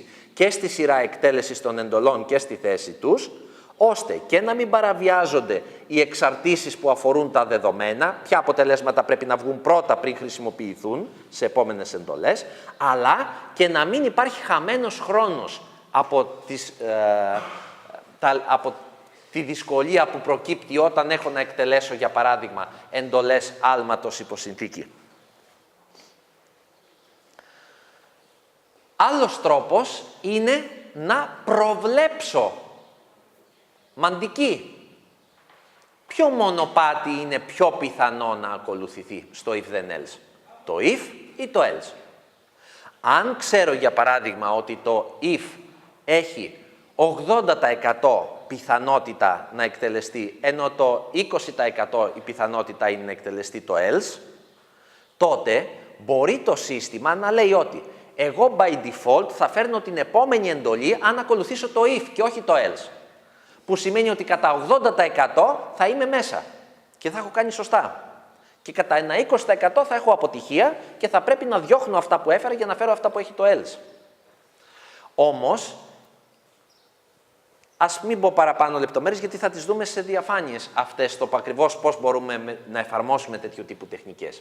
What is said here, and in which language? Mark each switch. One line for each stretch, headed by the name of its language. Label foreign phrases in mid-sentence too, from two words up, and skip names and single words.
Greek: και στη σειρά εκτέλεσης των εντολών και στη θέση τους, ώστε και να μην παραβιάζονται οι εξαρτήσεις που αφορούν τα δεδομένα, ποια αποτελέσματα πρέπει να βγουν πρώτα πριν χρησιμοποιηθούν σε επόμενες εντολές, αλλά και να μην υπάρχει χαμένος χρόνος από τη δυσκολία που προκύπτει όταν έχω να εκτελέσω, για παράδειγμα, εντολές άλματος υπό συνθήκη. Άλλος τρόπος είναι να προβλέψω μαντική. Ποιο μονοπάτι είναι πιο πιθανό να ακολουθηθεί στο
English: if then else,
Greek: το if ή το else. Αν ξέρω, για παράδειγμα, ότι το if έχει 80% πιθανότητα να εκτελεστεί, ενώ το 20% η πιθανότητα είναι να εκτελεστεί το else, τότε μπορεί το σύστημα να λέει ότι εγώ
English: by default
Greek: θα φέρνω την επόμενη εντολή αν ακολουθήσω το if και όχι το else. Που σημαίνει ότι κατά 80% θα είμαι μέσα και θα έχω κάνει σωστά. Και κατά ένα 20% θα έχω αποτυχία και θα πρέπει να διώχνω αυτά που έφερα για να φέρω αυτά που έχει το else. Όμως, ας μην πω παραπάνω λεπτομέρειες, γιατί θα τις δούμε σε διαφάνειες αυτές, το ακριβώς πώς μπορούμε να εφαρμόσουμε τέτοιου τύπου τεχνικές.